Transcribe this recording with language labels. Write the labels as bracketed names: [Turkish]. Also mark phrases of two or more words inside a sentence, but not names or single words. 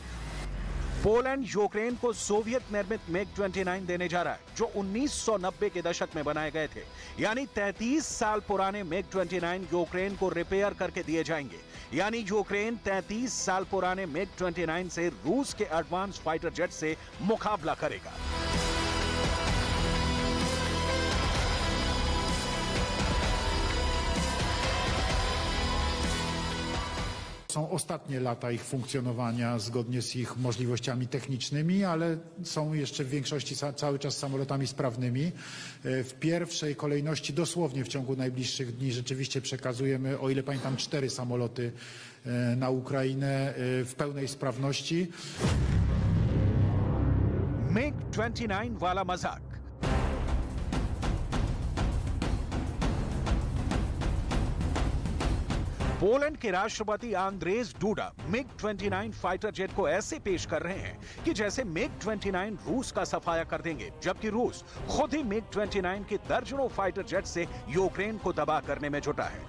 [Hindi] पोलैंड यूक्रेन को सोवियत निर्मित MiG-29 देने जा रहा है जो 1990 के दशक में बनाए गए थे। यानी 33 साल पुराने MiG-29 यूक्रेन को रिपेयर करके दिए जाएंगे। यानी यूक्रेन 33 साल पुराने MiG-29 से रूस के [English] advance fighter jet [Hindi] से मुकाबला करेगा। [Polish] Są ostatnie lata ich funkcjonowania zgodnie z ich możliwościami technicznymi, ale są jeszcze w większości cały czas samolotami sprawnymi. W pierwszej kolejności dosłownie w ciągu najbliższych dni rzeczywiście przekazujemy, o ile pamiętam, 4 samoloty na Ukrainę w pełnej sprawności. [Hindi] MiG-29 वाला मजाक। पोलैंड के राष्ट्रपति आंद्रेज डूडा MiG-29 [English] fighter jet [Hindi] को ऐसे पेश कर रहे हैं कि जैसे MiG-29 रूस का सफाया कर देंगे, जबकि रूस खुद ही MiG-29 के दर्जनों [English] fighter jet [Hindi] से यूक्रेन को तबाह करने में जुटा है।